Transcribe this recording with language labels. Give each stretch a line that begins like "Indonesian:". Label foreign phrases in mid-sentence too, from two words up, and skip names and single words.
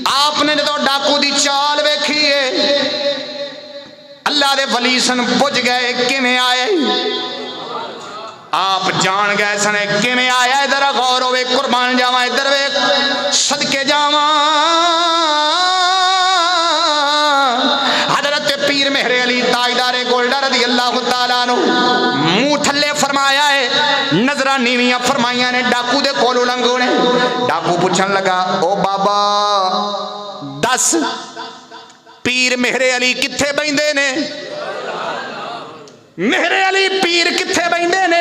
Punjabi: ਆਪਨੇ ਜੋ ਡਾਕੂ ਦੀ ਚਾਲ ਵੇਖੀ ਹੈ, ਅੱਲਾਹ ਦੇ ਵਲੀ ਸਨ ਬੁਝ ਗਏ ਕਿਵੇਂ ਆਏ, ਆਪ ਜਾਣ ਗਏ ਸਨ ਕਿਵੇਂ ਆਇਆ। ਇਧਰ ਗ਼ੌਰ ਹੋਵੇ, ਕੁਰਬਾਨ ਜਾਵਾਂ, ਇਧਰ ਵੇ ਸਦਕੇ ਜਾਵਾਂ। ਹਜ਼ਰਤ ਪੀਰ ਮੇਹਰੇ ਅਲੀ ਤਾਜਦਾਰੇ ਗੋਲੜਾ
Arabic: رضي الله تعالى عنه
Punjabi: ਮੂੰਹ ਥੱਲੇ ਫ਼ਰਮਾਇਆ ਹੈ, ਨਜ਼ਰਾਂ ਨੀਵੀਆਂ ਫ਼ਰਮਾਈਆਂ ਨੇ, ਡਾਕੂ ਦੇ ਕੋਲੋਂ ਲੰਘੇ ਨੇ। ਡਾਕੂ ਪੁੱਛਣ ਲੱਗਾ, ਓ ਬਾਬਾ ਦੱਸ ਪੀਰ ਮੇਹਰੇ ਅਲੀ ਕਿੱਥੇ ਬਹਿੰਦੇ ਨੇ? ਮੇਹਰੇ ਅਲੀ ਪੀਰ ਕਿੱਥੇ ਬਹਿੰਦੇ ਨੇ?